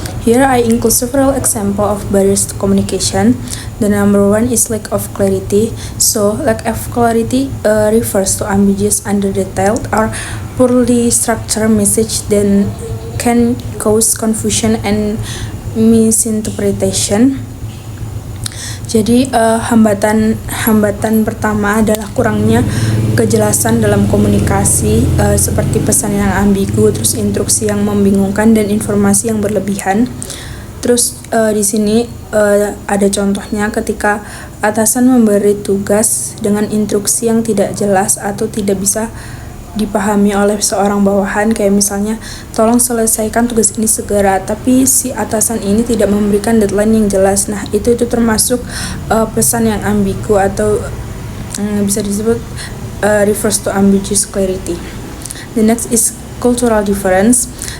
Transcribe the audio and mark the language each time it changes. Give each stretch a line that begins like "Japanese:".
English: Here I include several examples of barriers to communication. The number one is lack of clarity. So lack of clarity refers to ambiguous, under-detailed, or poorly structured message that can cause confusion and misinterpretation.
Indonesian: Jadi hambatan pertama adalah kurangnya kejelasan dalam komunikasi, seperti pesan yang ambigu, terus instruksi yang membingungkan, dan informasi yang berlebihan. Terus di sini ada contohnya ketika atasan memberi tugas dengan instruksi yang tidak jelas atau tidak bisa dipahami oleh seorang bawahan, kayak misalnya tolong selesaikan tugas ini segera, tapi si atasan ini tidak memberikan deadline yang jelas. Nah, itu termasuk pesan yang ambigu, atau bisa disebut
English: refers to ambiguous clarity. The next is cultural difference.